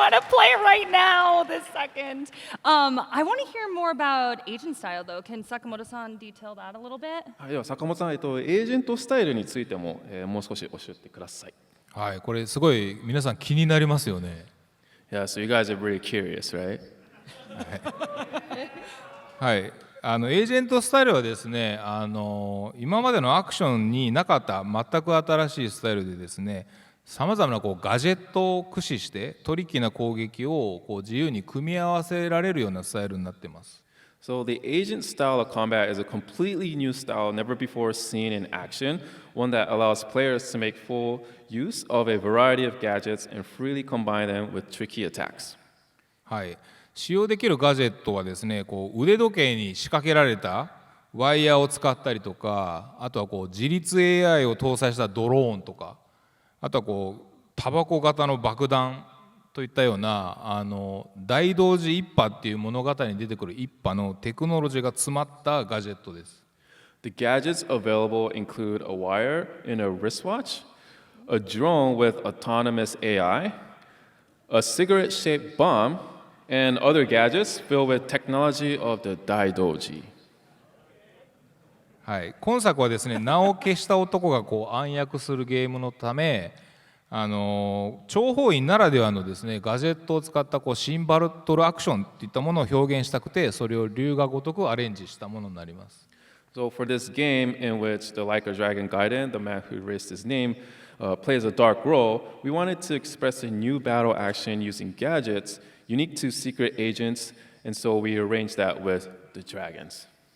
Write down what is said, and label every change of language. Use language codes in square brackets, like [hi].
[en] Play right now, this second. I want to hear more about Asian style, though. Can Sakamoto-san detail that a little bit? [ja] はい、では坂本さん、エージェントスタイルについても、もう少し教えてください。はい、これすごい皆さん気になりますよね。 [en] Yeah, so you guys are really curious, right? [ja] はい、エージェントスタイルはですね、今までのアクションになかった全く新しいスタイルでですね、さまざまなガジェットを駆使してトリッキーな攻撃を自由に組み合わせられるようなスタイルになっています。 [en] So the agent style of combat is a completely new style never before seen in action, one that allows players to make full use of a variety of gadgets and freely combine them with tricky attacks. [ja] はい、使用できるガジェットはですね、腕時計に仕掛けられたワイヤーを使ったりとか、あとは自律 AI を搭載したドローンとか、あとはタバコ型の爆弾といったような大同時一派っていう物語に出てくる一派のテクノロジーが詰まったガジェットです。 [en] The gadgets available include a wire in a wristwatch, a drone with autonomous AI, a cigarette-shaped bomb, and other gadgets filled with technology of the Daidoji. [ja] はい、今作はですね、名を消した男が暗躍するゲームのため、諜報員ならではのですね、ガジェットを使ったシンバトルアクションといったものを表現したくて、それを龍が如くアレンジしたものになります。 [en] So for this game in which the like of Dragon Gaiden, the man who erased his name, plays a dark role, we wanted to express a new battle action using gadgets unique to secret agents, and so we arranged that with the dragons.